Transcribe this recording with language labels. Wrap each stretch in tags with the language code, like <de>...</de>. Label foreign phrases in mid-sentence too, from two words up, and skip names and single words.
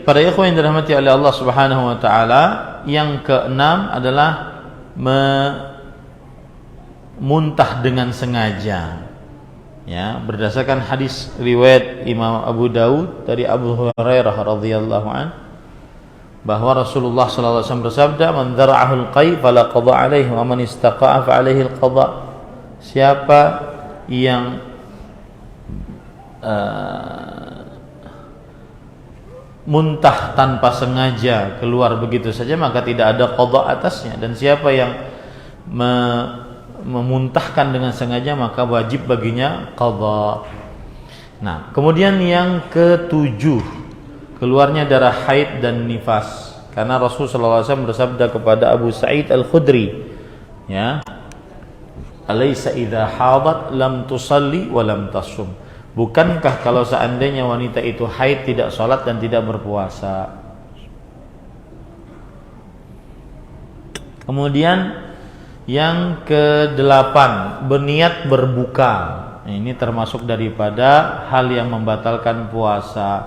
<id>Para ikhwan yang dirahmati oleh Allah</id> <ar>سبحانه وتعالى,</ar> <id>yang keenam adalah muntah dengan sengaja. Ya, berdasarkan hadis riwayat Imam Abu Daud dari Abu Hurairah</id> <ar>رضي الله عن,</ar> <id>bahwa Rasulullah</id> <ar>صلى الله عليه وسلم</ar> <id>bersabda,</id> <ar>"من ذرعه القيء فلا قضاء عليه ومن استقاء فعليه القضاء."</ar> <id>Siapa yang muntah tanpa sengaja keluar begitu saja, maka tidak ada qada atasnya. Dan siapa yang memuntahkan dengan sengaja, maka wajib baginya qada. Nah, kemudian yang ketujuh, keluarnya darah haid dan nifas. Karena Rasulullah SAW bersabda kepada Abu Sa'id Al-Khudri, ya,</id> <ar>"أليس إذا حاضت لم تصل ولم تصم."</ar> <id>Bukankah kalau seandainya wanita itu haid tidak sholat dan tidak berpuasa? Kemudian yang kedelapan, berniat berbuka. Ini termasuk daripada hal yang membatalkan puasa.</id>